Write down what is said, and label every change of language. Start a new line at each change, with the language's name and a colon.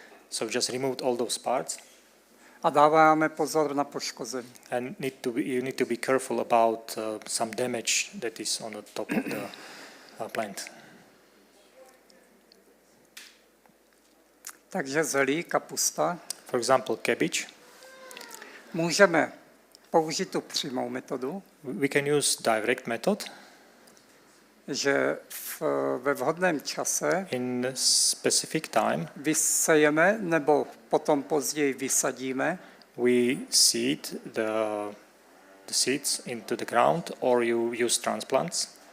English: So just remove all those parts.
Czech: A dáváme pozor na poškození.
English: And you need to be careful about some damage that is on the top of the plant.
Czech: Takže zelí, kapusta.
English: For example, cabbage.
Czech: Můžeme použít tu přímou metodu,
English: We can use direct method.
Czech: že ve vhodném čase
English: In specific time,
Czech: vysejeme nebo potom později vysadíme
English: we seed the seeds into the ground, or you use transplants,